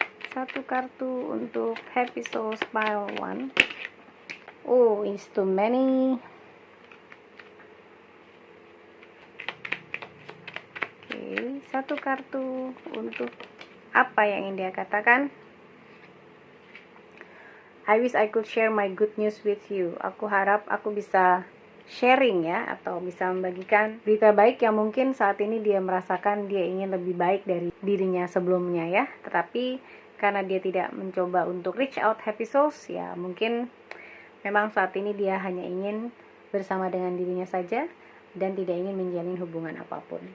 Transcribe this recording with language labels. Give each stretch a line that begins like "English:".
Indonesian: Satu kartu untuk Happy Souls Pile 1.
English: Oh, it's too many.
Indonesian: Oke, satu kartu untuk apa yang ingin dia katakan.
English: I wish I could share my good news with you.
Indonesian: Aku harap aku bisa sharing ya, atau bisa membagikan berita baik yang mungkin saat ini dia merasakan dia ingin lebih baik dari dirinya sebelumnya ya. Tetapi karena dia tidak mencoba untuk
English: reach out
Indonesian: Happy Souls, ya mungkin memang saat ini dia hanya ingin bersama dengan dirinya saja dan tidak ingin menjalin hubungan apapun.